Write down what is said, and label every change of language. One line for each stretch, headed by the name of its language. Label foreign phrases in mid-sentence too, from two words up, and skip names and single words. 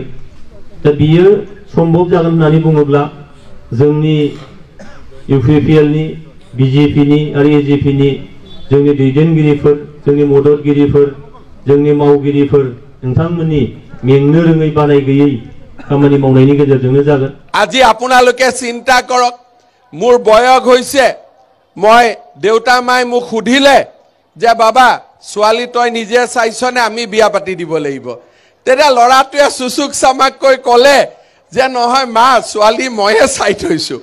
Bodo: दा बियो सम्भब जागोन होननानै बुङोब्ला जोंनि इउपिपिएलनि बिजेपिनि आरो एजेपिनि जोंनि दैदेनगिरिफोर, जोंनि मददगिरिफोर, जोंनि मावगिरिफोर नोंथांमोननि मेंनो रोङै बानाय गैयै खामानि मावनायनि गेजेरजोंनो जागोन।
Assamese: আজি আপোনালোকে চিন্তা কৰক, মোৰ বয়স হৈছে, মই দেউতা মাই মোক সুধিলে যে বাবা ছোৱালী তই নিজে চাইছনে, আমি বিয়া পাতি দিব লাগিব। তেতিয়া ল'ৰাটোৱে চুচুক চামাককৈ ক'লে যে নহয় মা, ছোৱালী ময়ে চাই থৈছোঁ।